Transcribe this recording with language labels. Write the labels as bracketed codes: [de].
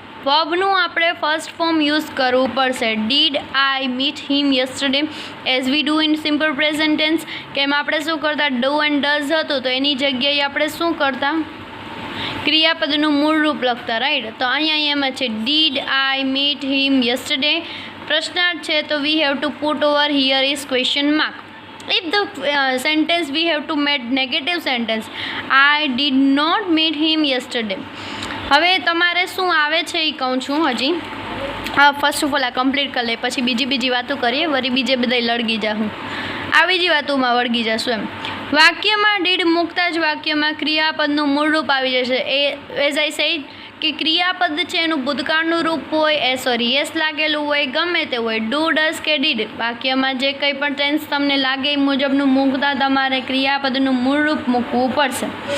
[gu] વર્બનું આપણે first form use કરવું પડશે. [en] Did I meet him yesterday as we do in simple present tense. [gu] કે એમાં આપણે શું કરતા? ડુ એન્ડ ડઝ હતું, તો એની જગ્યાએ આપણે શું કરતા? ક્રિયાપદનું મૂળ રૂપ લખતા, રાઈટ? તો અહીંયા એમાં છે [en] Did I meet him yesterday. [gu] પ્રશ્નાર્થ છે તો [en] We have to put over here is question mark. If the sentence we have to make negative sentence, I did not meet him yesterday. [gu] હવે તમારે શું આવે છે એ કહું છું હજી. ફર્સ્ટ ઓફ ઓલ આ કમ્પ્લીટ કરી લે, પછી બીજી વાતો કરીએ, વળી બીજે બધા લળગી જાઉં, આ બીજી વાતોમાં વળગી જશું એમ. વાક્યમાં ડીડ મૂકતા જ વાક્યમાં ક્રિયાપદનું મૂળ રૂપ આવી જશે. એ [en] as I said [gu] કે ક્રિયાપદ છે એનું ભૂતકાળનું રૂપ હોય, યસ લાગેલું હોય, ગમે તે હોય, ડુ, ડઝ કે ડીડ, વાક્યમાં જે કંઈ પણ ટેન્સ તમને લાગે એ મુજબનું મૂકતા તમારે ક્રિયાપદનું મૂળ રૂપ મૂકવું પડશે.